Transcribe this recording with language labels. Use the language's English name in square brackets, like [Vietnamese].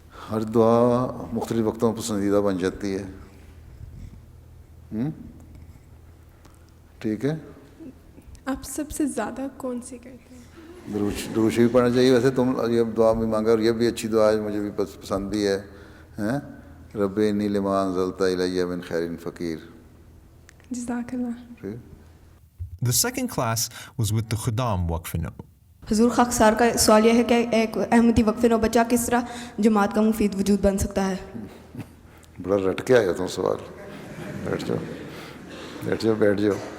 [Urdu] ہر دعا مختلف وقتوں میں پسندیدہ بن جاتی ہے، ٹھیک ہے؟ آپ سب سے زیادہ کون سی کرتے ہیں؟ درود شریف پڑھنا چاہیے۔ ویسے تم یہ دعا بھی مانگا اور یہ بھی اچھی دعا ہے، مجھے بھی پسند بھی ہے، [Arabic] رب انی لما انزلت الی من خیر فقیر۔ [Urdu] جزاک اللہ۔ [English] The second class was with the Khuddam Waqf-e-No. [Urdu] حضور خاکسار کا سوال یہ ہے کہ ایک احمدی وقف-e-No بچہ کس طرح جماعت کا مفید وجود بن سکتا ہے؟ بڑا رٹ کے آیا تم سوال، بیٹھ جاؤ بیٹھ جاؤ بیٹھ جاؤ۔